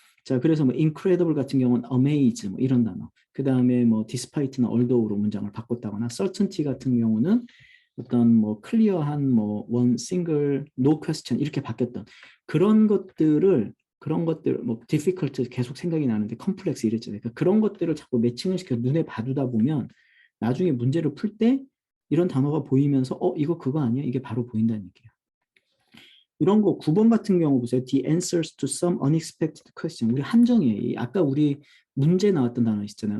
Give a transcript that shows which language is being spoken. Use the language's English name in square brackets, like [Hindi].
[Korean] 자, 그래서 뭐 incredible 같은 경우는 amaze 뭐 이런 단어. 그 다음에 뭐 despite나 although로 문장을 바꿨다거나 certainty 같은 경우는 어떤 뭐 클리어한 뭐 [English] one single no question [Korean] 이렇게 바뀌었던 그런 것들 뭐 difficult 계속 생각이 나는데 complex 이랬잖아요. 그러니까 그런 것들을 자꾸 매칭을 시켜 눈에 봐두다 보면 나중에 문제를 풀 때 이런 단어가 보이면서 이거 그거 아니야? 이게 바로 보인다는 얘기예요. 이런 거 9번 같은 경우 보세요. [English] The answers to some unexpected question. [Korean] 우리 함정이에요. 아까 우리 문제 나왔던 단어 있잖아요.